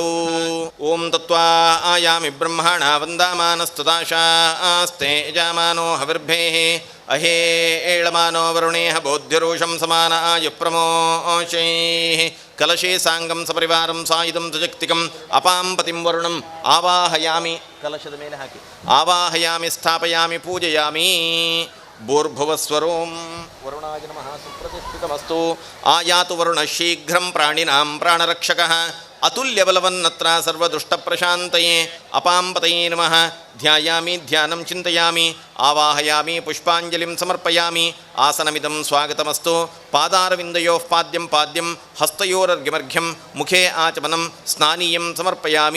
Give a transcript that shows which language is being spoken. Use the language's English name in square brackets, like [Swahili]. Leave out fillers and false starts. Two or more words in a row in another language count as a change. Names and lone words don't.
[Sanskrit] ಓಂ ತತ್ವಾ ಆಯಾಮಿ ಬ್ರಹ್ಮಣ ವಂದಾಮಾನಸ್ತುತಾಶಾಸ್ತೆ ಯಜಮಾನೋ ಹವಿರ್ಭೇಃ ಅಹೇ ಏಳಮಾನೋ ವರುಣೇಹ ಬೋಧ್ಯರೋಷಂ ಸಮಾನ ಆಯು ಪ್ರಮೋಷೈಃ ಕಲಶೇ ಸಾಂಗಂ ಸಪರಿವಾರಂ ಸಾಯುಧಂ ಸುಜಕ್ತಿಕಂ ಅಪಾಂ ಪತಿಂ ವರುಣಂ ಆವಾಹಯಾಮಿ. [Kannada] ಕಲಶದ ಮೇಲೆ ಹಾಕಿ [Sanskrit] ಆವಾಹಯಾಮಿ ಸ್ಥಾಪಯಾಮಿ ಪೂಜಯಾಮಿ. ಭೂರ್ಭುವಸ್ವರೋಂ ವರುಣಾಯ ನಮಃ ಸುಪ್ರತಿಷ್ಠಿತಮಸ್ತು. ಆಯಾತು ವರುಣ ಶೀಘ್ರಂ ಪ್ರಾಣಿನಾಂ ಪ್ರಾಣರಕ್ಷಕಃ ಅತುಲ್ಯಬಲವನ್ನತ್ರ ಸರ್ವದುಷ್ಟಪ್ರಶಾಂತಯೇ. ಅಪಾಂಪತಯೇ ನಮಃ. ಧ್ಯಾಯಾಮಿ ಧ್ಯಾನಂ ಚಿಂತಯಾಮಿ. ಆವಾಹಯಾಮಿ ಪುಷ್ಪಾಂಜಲಿಂ ಸಮರ್ಪಯಾಮಿ. ಆಸನಮಿದಂ ಸ್ವಾಗತಮಸ್ತು. ಪಾದಾರವಿಂದಯೋಃ ಪಾದ್ಯಂ ಪಾದ್ಯಂ ಹಸ್ತಯೋರರ್ಘ್ಯಮರ್ಘ್ಯಂ ಮುಖೇ ಆಚಮನಂ ಸ್ನಾನೀಯಂ ಸಮರ್ಪಯಾಮಿ.